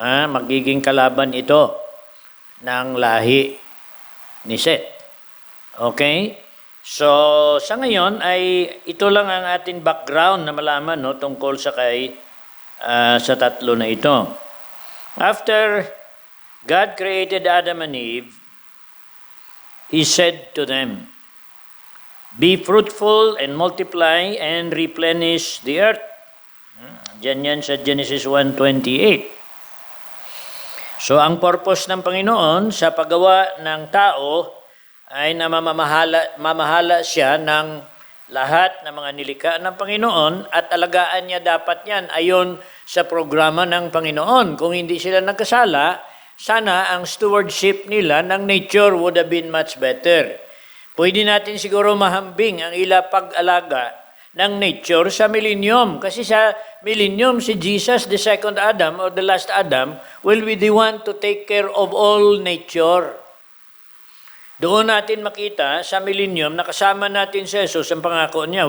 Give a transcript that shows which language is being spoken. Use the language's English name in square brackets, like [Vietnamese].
[Filipino] Magiging kalaban ito ng lahi ni Seth. Okay? So, sa ngayon ay ito lang ang ating background na malaman tungkol sa sa tatlo na ito. [English] After God created Adam and Eve, He said to them, "Be fruitful and multiply and replenish the earth." [Filipino] Diyan yan sa Genesis 1:28. So ang purpose ng Panginoon sa paggawa ng tao ay na mamahala siya ng lahat ng mga nilikha ng Panginoon at alagaan niya dapat yan ayon sa programa ng Panginoon. Kung hindi sila nagkasala, sana ang stewardship nila ng nature [English] would have been much better. [Filipino] Pwede natin siguro mahambing ang pag-alaga ng nature sa millennium. Kasi sa [English] millennium, si Jesus, the second Adam or the last Adam, will be the one to take care of all nature. [Filipino] Doon natin makita sa millennium na kasama natin si Jesus ang pangako niya.